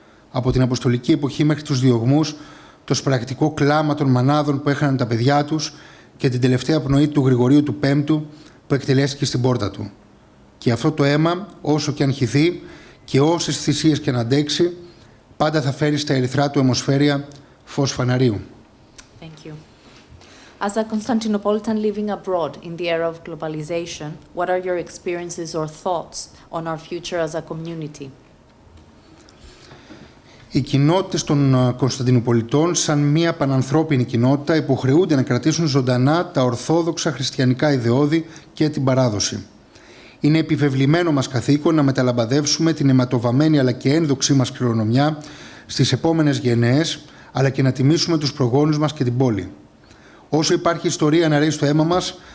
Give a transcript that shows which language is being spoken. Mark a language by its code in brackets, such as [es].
[el] Από την Αποστολική εποχή μέχρι τους διωγμούς, το σπρακτικό κλάμα των μανάδων που έχαναν τα παιδιά τους και την τελευταία πνοή του Γρηγορίου του Πέμπτου που εκτελέστηκε στην πόρτα του. Και αυτό το αίμα, όσο και αν χυθεί και όσες θυσίες και να αντέξει, πάντα θα φέρει στα ερυθρά του αιμοσφαίρια φως φαναρίου. [en] Thank you. As a Constantinopolitan living abroad in the era of globalization, what are your experiences or thoughts on our future as a community? [el] Οι κοινότητες των Κωνσταντινουπολιτών, σαν μια πανανθρώπινη κοινότητα, υποχρεούνται να κρατήσουν ζωντανά τα ορθόδοξα χριστιανικά ιδεώδη και την παράδοση. Είναι επιβεβλημένο μας καθήκον να μεταλαμπαδεύσουμε την αιματοβαμμένη αλλά και ένδοξή μας κληρονομιά στις επόμενες γενναίες, αλλά και να τιμήσουμε τους προγόνους μας και την πόλη. Όσο υπάρχει ιστορία να ρέει στο αίμα μας,